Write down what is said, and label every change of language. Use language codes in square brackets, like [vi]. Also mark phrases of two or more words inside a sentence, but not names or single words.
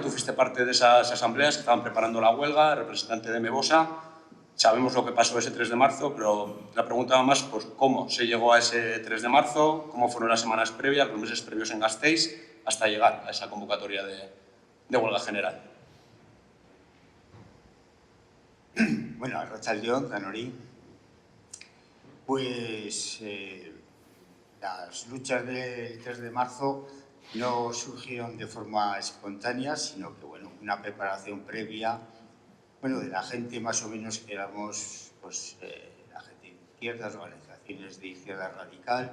[es] Tú fuiste parte de esas asambleas que estaban preparando la huelga, representante de Mebosa. Sabemos lo que pasó ese 3 de marzo, pero la pregunta va más por cómo se llegó a ese 3 de marzo, cómo fueron las semanas previas, los meses previos en Gasteiz, hasta llegar a esa convocatoria de huelga general. [eu] Bueno, arratsaldeon, danori. [es] Pues las luchas del 3 de marzo no surgieron de forma espontánea, sino que, bueno, una preparación previa, bueno, de la gente más o menos que éramos, pues, la gente de izquierdas, organizaciones de izquierda radical.